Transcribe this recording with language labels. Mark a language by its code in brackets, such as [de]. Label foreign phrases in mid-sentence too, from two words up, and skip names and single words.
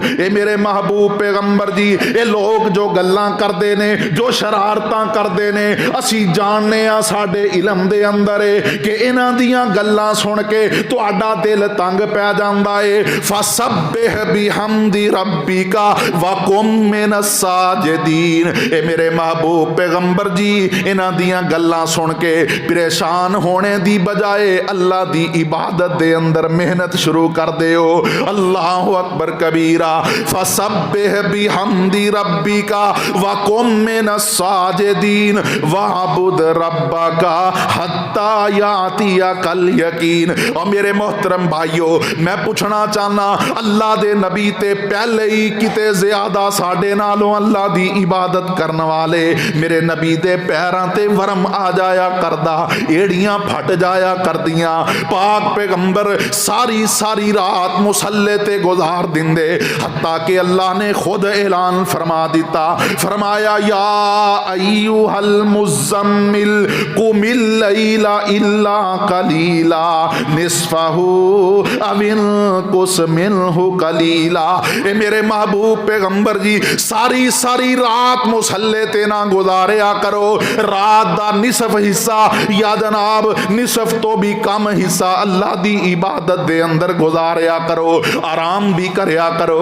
[pa] اے میرے محبوب پیغمبر جی، لوک جو گلاں کردے نے، جو شرارتاں کردے نے، اسی جاننے آں ساڈے علم دے اندر اے کہ انہاں دیاں گلاں سن کے تہاڈا دل تنگ پے جاندا اے. [ar] فسبح بحمد ربك وكن من الساجدين. [pa] اے میرے محبوب پیغمبر جی، انہاں دیاں گلاں سن کے پریشان ہون دی بجائے اللہ دی عبادت دے اندر محنت شروع کر دیو. [ar] الله أكبر كبيرا. فسبح بحمد ربك وكن من الساجدين واعبد ربك حتى يأتيك اليقين. [pa] تے میرے محترم بھائیو، میں پُچھنا چاہنا، اللہ دے نبی توں پہلے ای کتے زیادہ ساڈے نالوں اللہ دی عبادت کرن والے، میرے نبی دے پیراں تے ورم آ جایا کردا، اڈیاں پھٹ جایا کردیاں. پاک پیغمبر ساری ساری رات مصلے تے گزار دیندے، حتیٰ کہ اللہ نے خود اعلان فرما دتا، فرمایا [ar] يا أيها المزمل قم الليل إلا قليلا نصفه أو انقص منه قليلا. [pa] اے میرے محبوب پیغمبر جی، ساری ساری رات مصلے تے نہ گزاریا کرو. رات دا نصف حصہ یا جناب نصف توں وی کم حصہ اللہ دی عبادت دے اندر گزاریا کرو، آرام وی کریا کرو.